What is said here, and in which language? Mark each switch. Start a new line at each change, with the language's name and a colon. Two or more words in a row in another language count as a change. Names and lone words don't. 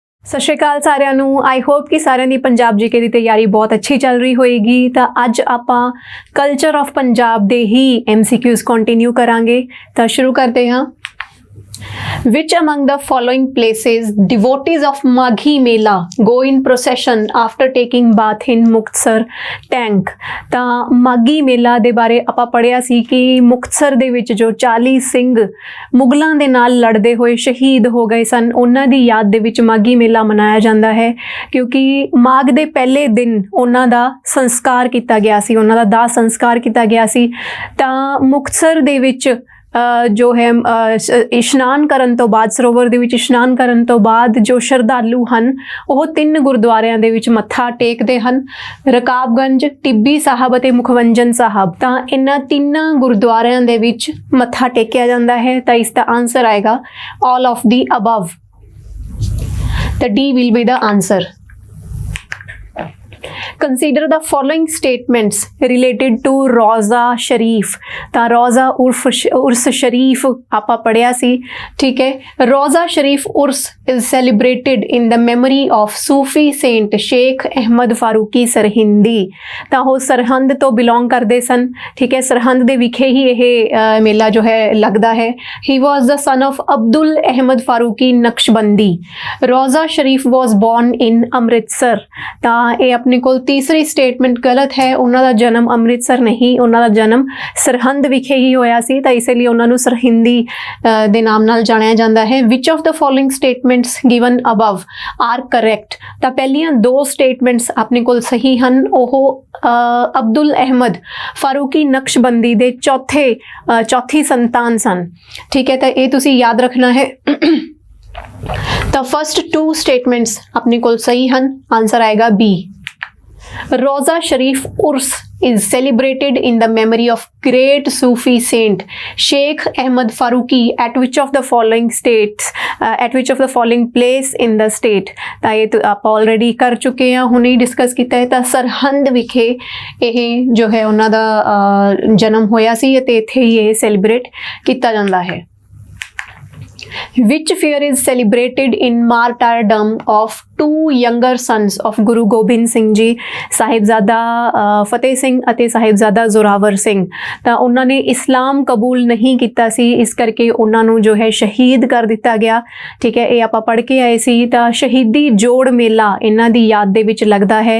Punjabi: ਸਤਿ ਸ਼੍ਰੀ ਅਕਾਲ ਸਾਰਿਆਂ ਨੂੰ।
English: I hope
Punjabi: ਕਿ ਸਾਰਿਆਂ ਦੀ ਪੰਜਾਬ ਜੀਕੇ ਦੀ ਤਿਆਰੀ ਬਹੁਤ ਅੱਛੀ ਚੱਲ ਰਹੀ ਹੋਏਗੀ। ਤਾਂ ਅੱਜ ਆਪਾਂ
English: Culture of Punjab
Punjabi: ਦੇ ਹੀ MCQs ਕੰਟੀਨਿਊ ਕਰਾਂਗੇ। ਤਾਂ ਸ਼ੁਰੂ ਕਰਦੇ ਹਾਂ।
English: Which among the following places devotees of Maghi Mela go in procession after taking bath in Muktsar tank?
Punjabi: ਤਾਂ ਮਾਘੀ ਮੇਲਾ ਦੇ ਬਾਰੇ ਆਪਾਂ ਪੜ੍ਹਿਆ ਸੀ ਕਿ ਮੁਕਤਸਰ ਦੇ ਵਿੱਚ ਜੋ 40 ਸਿੰਘ ਮੁਗਲਾਂ ਦੇ ਨਾਲ ਲੜਦੇ ਹੋਏ ਸ਼ਹੀਦ ਹੋ ਗਏ ਸਨ, ਉਹਨਾਂ ਦੀ ਯਾਦ ਦੇ ਵਿੱਚ ਮਾਘੀ ਮੇਲਾ ਮਨਾਇਆ ਜਾਂਦਾ ਹੈ, ਕਿਉਂਕਿ ਮਾਘ ਦੇ ਪਹਿਲੇ ਦਿਨ ਉਹਨਾਂ ਦਾ ਸੰਸਕਾਰ ਕੀਤਾ ਗਿਆ ਸੀ, ਉਹਨਾਂ ਦਾ ਦਾਹ ਸੰਸਕਾਰ ਕੀਤਾ ਗਿਆ ਸੀ। ਤਾਂ ਮੁਕਤਸਰ ਦੇ ਵਿੱਚ ਜੋ ਹੈ ਇਸ਼ਨਾਨ ਕਰਨ ਤੋਂ ਬਾਅਦ, ਸਰੋਵਰ ਦੇ ਵਿੱਚ ਇਸ਼ਨਾਨ ਕਰਨ ਤੋਂ ਬਾਅਦ ਜੋ ਸ਼ਰਧਾਲੂ ਹਨ ਉਹ 3 ਗੁਰਦੁਆਰਿਆਂ ਦੇ ਵਿੱਚ ਮੱਥਾ ਟੇਕਦੇ ਹਨ, ਰਕਾਬਗੰਜ, ਟਿੱਬੀ ਸਾਹਿਬ ਅਤੇ ਮੁਖਵੰਜਨ ਸਾਹਿਬ। ਤਾਂ ਇਹਨਾਂ 3 ਗੁਰਦੁਆਰਿਆਂ ਦੇ ਵਿੱਚ ਮੱਥਾ ਟੇਕਿਆ ਜਾਂਦਾ ਹੈ। ਤਾਂ ਇਸ ਦਾ ਆਨਸਰ ਆਏਗਾ
English: all of the above। ਤਾਂ D will be the answer। Consider the following statements related to Roza Sharif।
Punjabi: ਤਾਂ ਰੋਜ਼ਾ ਉਰਸ ਸ਼ਰੀਫ ਆਪਾਂ ਪੜ੍ਹਿਆ ਸੀ, ਠੀਕ ਹੈ।
English: ਰੋਜ਼ਾ ਸ਼ਰੀਫ ਉਰਸ is celebrated in the memory of Sufi saint Sheikh Ahmad Faruqi Sarhindi।
Punjabi: ਤਾਂ ਉਹ ਸਰਹੰਦ ਤੋਂ ਬਿਲੋਂਗ ਕਰਦੇ ਸਨ, ਠੀਕ ਹੈ। ਸਰਹੰਦ ਦੇ ਵਿਖੇ ਹੀ ਇਹ ਮੇਲਾ ਜੋ ਹੈ ਲੱਗਦਾ ਹੈ।
English: He was the son of Abdul Ahmad Faruqi Naqshbandi। ਰੋਜ਼ਾ ਸ਼ਰੀਫ was born in ਅੰਮ੍ਰਿਤਸਰ।
Punjabi: ਤਾਂ ਇਹ ਆਪਣੇ ਕੋਲ ਤੀਸਰੀ ਸਟੇਟਮੈਂਟ ਗਲਤ ਹੈ। ਉਹਨਾਂ ਦਾ ਜਨਮ ਅੰਮ੍ਰਿਤਸਰ ਨਹੀਂ, ਉਹਨਾਂ ਦਾ ਜਨਮ ਸਰਹੰਦ ਵਿਖੇ ਹੀ ਹੋਇਆ ਸੀ। ਤਾਂ ਇਸੇ ਲਈ ਉਹਨਾਂ ਨੂੰ ਸਰਹਿੰਦੀ ਦੇ ਨਾਮ ਨਾਲ ਜਾਣਿਆ ਜਾਂਦਾ ਹੈ।
English: Which of the following statements given above are correct.
Punjabi: ਤਾਂ ਪਹਿਲੀਆਂ 2 ਸਟੇਟਮੈਂਟਸ ਆਪਣੇ ਕੋਲ ਸਹੀ ਹਨ। ਉਹ ਅਬਦੁਲ ਅਹਿਮਦ ਫਾਰੂਕੀ ਨਕਸ਼ਬੰਦੀ ਦੇ ਚੌਥੀ ਸੰਤਾਨ ਸਨ, ਠੀਕ ਹੈ। ਤਾਂ ਇਹ ਤੁਸੀਂ ਯਾਦ ਰੱਖਣਾ ਹੈ। ਤਾਂ
English: first 2 statements
Punjabi: ਆਪਣੇ ਕੋਲ ਸਹੀ ਹਨ। ਆਨਸਰ ਆਏਗਾ B।
English: Roza Sharif Urs is celebrated in the memory of great Sufi saint Sheikh Ahmad Faruqi at which of the following place in the state।
Punjabi: ਤਾਂ ਇਹ ਆਪਾਂ ਆਲਰੇਡੀ ਕਰ ਚੁੱਕੇ ਹਾਂ, ਹੁਣੇ ਹੀ ਡਿਸਕਸ ਕੀਤਾ ਹੈ। ਤਾਂ ਸਰਹੰਦ ਵਿਖੇ ਇਹ ਜੋ ਹੈ ਉਹਨਾਂ ਦਾ ਜਨਮ ਹੋਇਆ ਸੀ ਅਤੇ ਇੱਥੇ ਹੀ ਇਹ ਸੈਲੀਬ੍ਰੇਟ ਕੀਤਾ ਜਾਂਦਾ ਹੈ।
English: Which fair is celebrated in martyrdom of 2 younger sons of Guru Gobind Singh Ji, ਸਾਹਿਬਜ਼ਾਦਾ ਫਤਿਹ ਸਿੰਘ ਅਤੇ ਸਾਹਿਬਜ਼ਾਦਾ ਜ਼ੋਰਾਵਰ ਸਿੰਘ।
Punjabi: ਤਾਂ ਉਹਨਾਂ ਨੇ ਇਸਲਾਮ ਕਬੂਲ ਨਹੀਂ ਕੀਤਾ ਸੀ, ਇਸ ਕਰਕੇ ਉਹਨਾਂ ਨੂੰ ਜੋ ਹੈ ਸ਼ਹੀਦ ਕਰ ਦਿੱਤਾ ਗਿਆ, ਠੀਕ ਹੈ। ਇਹ ਆਪਾਂ ਪੜ੍ਹ ਕੇ ਆਏ ਸੀ। ਤਾਂ ਸ਼ਹੀਦੀ ਜੋੜ ਮੇਲਾ ਇਹਨਾਂ ਦੀ ਯਾਦ ਦੇ ਵਿੱਚ ਲੱਗਦਾ ਹੈ।